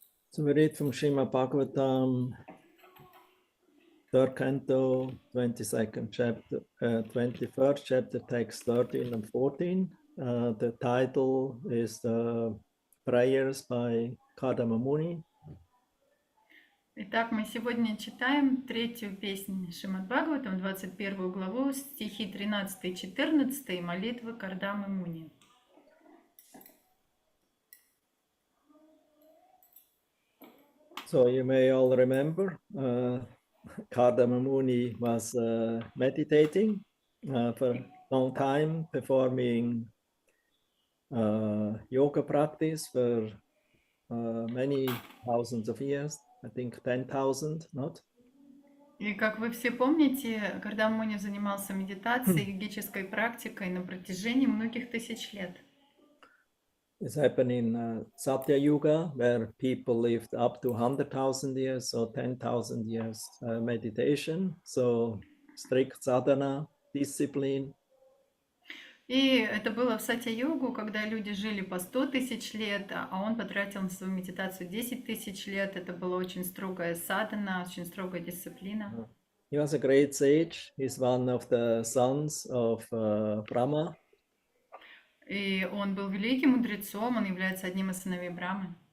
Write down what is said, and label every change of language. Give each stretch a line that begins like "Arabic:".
English: So we read from Srimad Bhagavatam, 3rd canto, 22nd chapter, 21st chapter, text 13 and 14. The title is Prayers by Kardama Muni.
Russian: Итак, мы сегодня читаем третью песню Шримад Бхагаватам, 21 главу, стихи 13 и 14, молитвы Кардамы Муни.
English: So you may all remember, Kardama Muni was meditating for a long time, performing yoga practice for many thousands of years, I think 10,000, not?
Russian: И как вы все помните, Кардама Муни занимался медитацией, йогической практикой на протяжении многих тысяч лет.
English: This happened in Satya Yuga, where people lived up to 100,000 years or 10,000 years meditation. So strict sadhana, discipline.
Russian: И это было в Сатья-югу, когда люди жили по 100 тысяч лет, а он потратил на свою медитацию 10 тысяч лет. Это была очень строгая садхана, очень строгая дисциплина.
English: He was a great sage. He's one of the sons of Brahma.
Russian: И он был великим мудрецом, он является одним из сыновей Брамы.